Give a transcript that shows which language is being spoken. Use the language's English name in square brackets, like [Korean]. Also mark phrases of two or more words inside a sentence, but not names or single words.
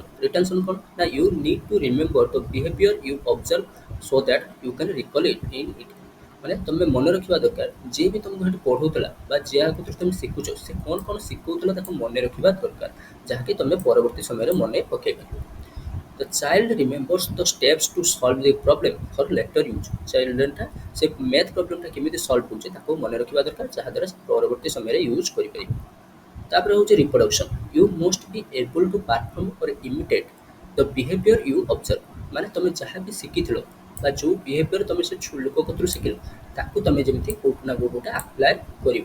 [English] ରିଟେନସନ୍ [Odia] କ'ଣ ନା [English] you need to remember the behavior you observe so that you can recall it in it. [Odia] ମାନେ ତୁମେ ମନେ ରଖିବା ଦରକାର ଯିଏ ବି ତୁମକୁ ସେଠି ପଢ଼ଉଥିଲା ବା ଯାହାକୁ ତୁମେ ଶିଖୁଛ ସେ କ'ଣ ଶିଖଉଥିଲା ତାକୁ ମନେ ରଖିବା ଦରକାର, ଯାହାକି ତୁମେ ପରବର୍ତ୍ତୀ ସମୟରେ ମନେ ପକାଇ ପାରିବ। [English] The child remembers the steps to solve the problem for later use। [Odia] ଚିଲଡ୍ରେନଟା ସେ ମ୍ୟାଥ୍ ପ୍ରୋବ୍ଲେମଟା କେମିତି ସଲ୍ଭ କରୁଛି ତାକୁ ମନେ ରଖିବା ଦରକାର, ଯାହାଦ୍ୱାରା ସେ ପରବର୍ତ୍ତୀ ସମୟରେ ୟୁଜ୍ କରିପାରିବ। ତାପରେ ହେଉଛି ରିପ୍ରଡକ୍ସନ୍। [English] you must be able to perform or imitate the behavior you observe. [Odia] ମାନେ ତୁମେ ଯାହା ବି ଶିଖିଥିଲ ବା ଯେଉଁ ବିହେଭିୟର ତୁମେ ସେ ଲୋକ କତରୁ ଶିଖିଲ ତାକୁ ତୁମେ ଯେମିତି କେଉଁଠି ନା କେଉଁଠି ଗୋଟେ ଆପ୍ଲାଏ କରିବ।